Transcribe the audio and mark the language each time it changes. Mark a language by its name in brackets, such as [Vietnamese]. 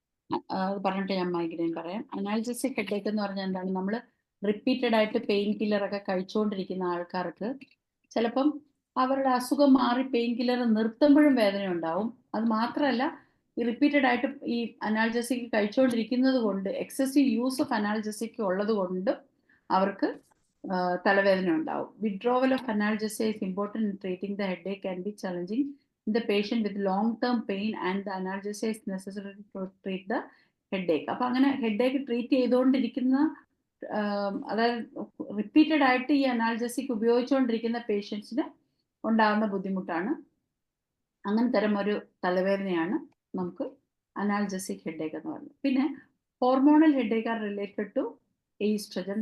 [Malayalam] അത് പറഞ്ഞിട്ട് ഞാൻ മൈഗ്രെയിൻ പറയാം. അനാൾജസിക് ഹെഡേക്ക് എന്ന് പറഞ്ഞാൽ എന്താണ്, നമ്മൾ റിപ്പീറ്റഡ് ആയിട്ട് പെയിൻ കില്ലറൊക്കെ കഴിച്ചുകൊണ്ടിരിക്കുന്ന ആൾക്കാർക്ക് ചിലപ്പം അവരുടെ അസുഖം മാറി പെയിൻ കില്ലർ നിർത്തുമ്പോഴും വേദന ഉണ്ടാവും. അത് മാത്രമല്ല, ഈ റിപ്പീറ്റഡ് ആയിട്ട് ഈ അനാൾജസിക് കഴിച്ചുകൊണ്ടിരിക്കുന്നത് കൊണ്ട്, [English] excessive use of analgesic [Malayalam] ഉള്ളത് കൊണ്ട് അവർക്ക് തലവേദന ഉണ്ടാവും. [English] Withdrawal of analgesic is important in treating the headache can be challenging in the patient with long-term pain and the analgesia is necessary to treat the headache. [Malayalam] അപ്പോൾ അങ്ങനെ headache treat ചെയ്തുകൊണ്ടിരിക്കുന്ന, അതായത് repeated ആയിട്ട് ഈ അനാൾജസിക് ഉപയോഗിച്ചുകൊണ്ടിരിക്കുന്ന പേഷ്യൻസിന് ഉണ്ടാകുന്ന ബുദ്ധിമുട്ടാണ്. അങ്ങനെ തരം ഒരു തലവേദനയാണ് നമുക്ക് അനാൾജസിക് ഹെഡേക്ക് എന്ന് പറയുന്നത്. [English] പിന്നെ hormonal headache are related to oestrogen.